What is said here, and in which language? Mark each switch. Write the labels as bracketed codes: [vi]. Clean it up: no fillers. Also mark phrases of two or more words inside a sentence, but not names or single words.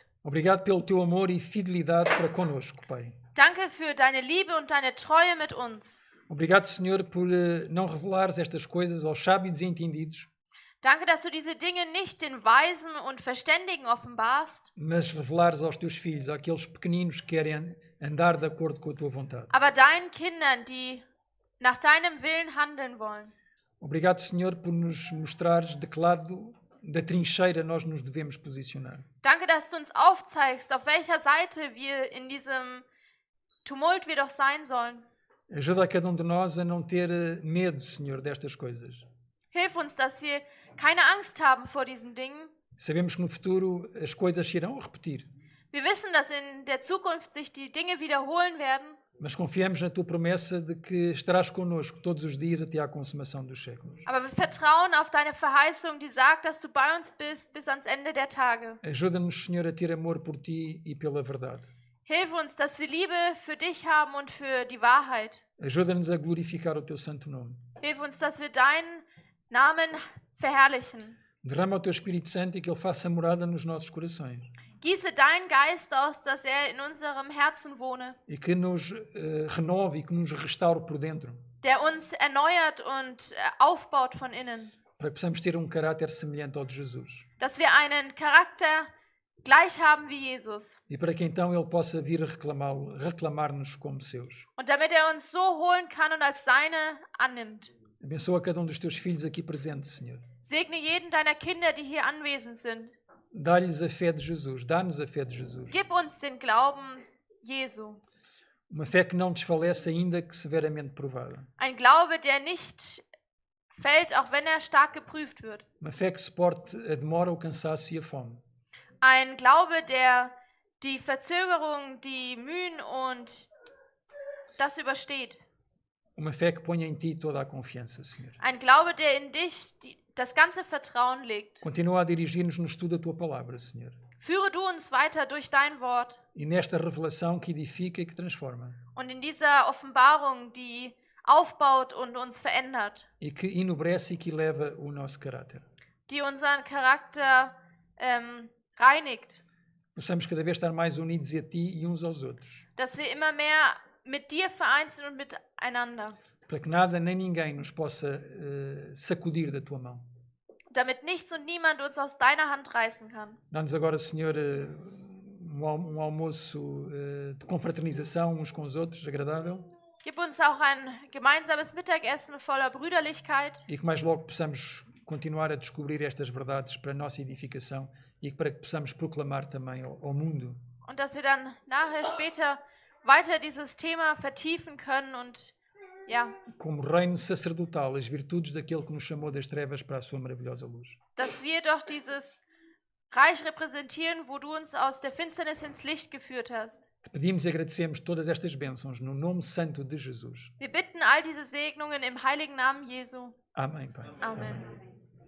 [pt] Obrigado pelo teu amor e fidelidade para conosco, Pai. [de] Danke für deine Liebe und deine Treue mit uns. [pt] Obrigado, Senhor, por não revelares estas coisas aos sábios e entendidos, [de] Danke, dass du diese Dinge nicht den Weisen und Verständigen offenbarst, [pt] mas revelares aos teus filhos, àqueles pequeninos que querem andar de acordo com a tua vontade. [de] aber deinen Kindern, die nach deinem Willen handeln wollen. [pt] Obrigado, Senhor, por nos mostrares de que lado da trincheira nós nos devemos posicionar. [de] Danke, dass du uns aufzeigst, auf welcher Seite wir in diesem Tumult wir doch sein sollen. [pt] Ajuda a cada de nós a não ter medo, Senhor, destas coisas. [de] Hilf uns, dass wir keine Angst haben vor diesen Dingen. [pt] Sabemos que no futuro as coisas se irão repetir, [de] Wir wissen, dass in der Zukunft sich die Dinge wiederholen werden, [pt] mas confiamos na tua promessa de que estarás connosco todos os dias até à consumação dos séculos. [de] aber wir vertrauen auf deine Verheißung, die sagt, dass du bei uns bist bis ans Ende der Tage. [pt] Ajuda-nos, Senhor, a ter amor por ti e pela verdade. [de] Hilf uns, dass wir Liebe für dich haben und für die Wahrheit. [pt] Ajuda-nos a glorificar o teu santo nome. [de] Hilf uns, dass wir deinen Namen verherrlichen. [pt] Derrama o teu Espírito Santo e que ele faça morada nos nossos corações [de] Gieße deinen Geist aus, dass er in unserem Herzen wohne, [pt] e que nos renove e que nos restaure por dentro, [de] der uns erneuert und aufbaut von innen, [pt] para que possamos ter caráter semelhante ao de Jesus [de] dass wir einen Charakter gleich haben wie Jesus [pt] e para que então ele possa vir a reclamar-nos como seus. [de] und damit er uns so holen kann und als seine annimmt. [pt] Abençoa cada dos teus filhos aqui presentes, Senhor. [de] Segne jeden deiner Kinder, die hier anwesend sind. [pt] Dá-lhes a fé de Jesus, dá-nos a fé de Jesus. [de] Gib uns den Glauben Jesu. [pt] Uma fé que não desfalece ainda que severamente provada. [de] Ein Glaube, der nicht fällt, auch wenn er stark geprüft wird. [pt] Uma fé que suporte a demora, o cansaço e a fome. [de] Ein Glaube, der die Verzögerung, die Mühen und das übersteht. [pt] Uma fé que ponha em ti toda a confiança, Senhor. [de] Ein Glaube, der in dich das ganze Vertrauen legt. [pt] Continua a dirigir-nos no estudo da tua palavra, Senhor. [de] Führe du uns weiter durch dein Wort [pt] E nesta revelação que edifica e que transforma. [de] und in dieser Offenbarung, die aufbaut und uns verändert, [pt] E que enobrece e que eleva o nosso caráter. [de] die unseren Charakter reinigt, [pt] Possamos cada vez estar mais unidos a ti e uns aos outros. [de] dass wir immer mehr mit dir vereint sind und miteinander, [pt] Para que nada nem ninguém nos possa sacudir da tua mão. [de] damit nichts und niemand uns aus deiner Hand reißen kann. [pt] Dá-nos agora, Senhor, um almoço de confraternização uns com os outros, agradável. [de] Gib uns auch ein gemeinsames Mittagessen voller Brüderlichkeit [pt] E que mais logo possamos continuar a descobrir estas verdades para a nossa edificação e para que possamos proclamar também ao mundo [de] und dass wir dann nachher später weiter dieses Thema vertiefen können und ja, [pt] como reino sacerdotal as virtudes daquele que nos chamou das trevas para a sua maravilhosa luz. [de] dass wir doch dieses Reich repräsentieren, wo du uns aus der Finsternis ins Licht geführt hast. [pt] Te pedimos e agradecemos todas estas bênçãos no nome santo de Jesus. [de] Wir bitten all diese Segnungen im heiligen Namen Jesu. [pt] Amém, Pai. [de] Amen.